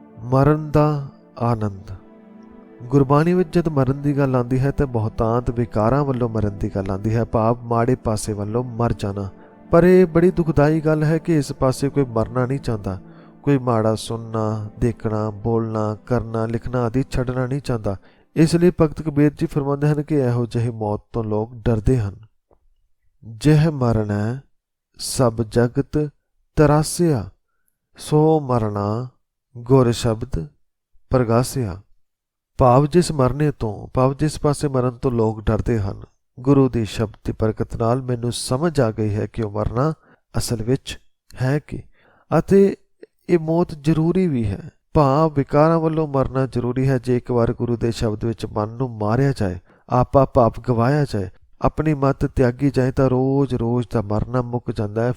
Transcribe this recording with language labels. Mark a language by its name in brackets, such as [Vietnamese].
[Punjabi] ਮਰਨ ਦਾ ਆਨੰਦ। ਗੁਰਬਾਣੀ ਵਿੱਚ ਜਦ ਮਰਨ ਦੀ ਗੱਲ ਆਉਂਦੀ ਹੈ ਤਾਂ ਬਹੁਤਾਂਤ ਵਿਕਾਰਾਂ ਵੱਲੋਂ ਮਰਨ ਦੀ ਗੱਲ ਆਉਂਦੀ ਹੈ, ਭਾਵ ਮਾੜੇ ਪਾਸੇ ਵੱਲੋਂ ਮਰ ਜਾਣਾ। ਪਰ ਇਹ ਬੜੀ ਦੁਖਦਾਈ ਗੱਲ ਹੈ ਕਿ ਇਸ ਪਾਸੇ ਕੋਈ ਮਰਨਾ ਨਹੀਂ ਚਾਹੁੰਦਾ। [Hindi] कोई माड़ा सुनना, देखना, बोलना, करना, लिखना आदि छड्डना नहीं चाहता। इसलिए भगत कबीर जी फरमाते हैं कि [Punjabi] इहो ਜਿਹੀ [Hindi] मौत तो लोग डरते हैं। जह मरना सब जगत तरासिया, सो मरना गुर शब्द प्रगासिया। [Punjabi] ਭਾਵ ਜਿਸ ਮਰਨੇ ਤੋਂ, ਭਾਵ ਜਿਸ ਪਾਸੇ ਮਰਨ ਤੋਂ ਲੋਕ ਡਰਦੇ ਹਨ, ਗੁਰੂ ਦੀ ਸ਼ਬਦ ਦੀ ਬਰਕਤ ਨਾਲ ਮੈਨੂੰ ਸਮਝ ਆ ਗਈ ਹੈ ਕਿ ਉਹ ਮਰਨਾ ਅਸਲ ਵਿੱਚ ਹੈ ਕੀ, ਅਤੇ ਇਹ ਮੌਤ ਜ਼ਰੂਰੀ ਵੀ ਹੈ। ਭਾਵ ਵਿਕਾਰਾਂ ਵੱਲੋਂ ਮਰਨਾ ਜ਼ਰੂਰੀ ਹੈ। ਜੇ ਇੱਕ ਵਾਰ ਗੁਰੂ ਦੇ ਸ਼ਬਦ ਵਿੱਚ ਮਨ ਨੂੰ ਮਾਰਿਆ ਜਾਏ, ਆਪਾ ਭਾਵ ਗਵਾਇਆ ਜਾਏ, ਆਪਣੀ ਮੱਤ ਤਿਆਗੀ ਜਾਏ ਤਾਂ ਰੋਜ਼ ਦਾ ਮਰਨਾ ਮੁੱਕ ਜਾਂਦਾ ਹੈ।